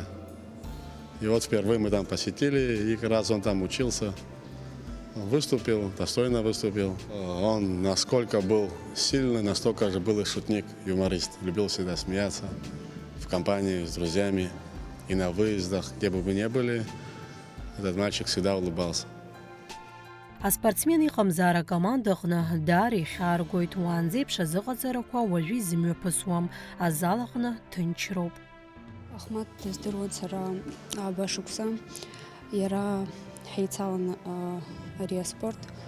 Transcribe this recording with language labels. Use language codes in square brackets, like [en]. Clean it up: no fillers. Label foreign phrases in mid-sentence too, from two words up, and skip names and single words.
[ru] И вот впервые мы там посетили, и как раз он там учился. Он выступил, достойно выступил. Он насколько был сильный, настолько же был и шутник, юморист. Любил всегда смеяться в компании с друзьями и на выездах, где бы мы ни были, этот мальчик всегда улыбался. [ab] Аспортсмен иҟамзаар акоманда аҟны даара ихьааргоит. Уаанӡеиԥш азыҟаҵарақәа уажәы изымҩаԥысуам. Азал аҟны ҭынчроуп. Аҳмаҭ дыздыруан сара башықәса. Иара ҳеицалан ари аспорт.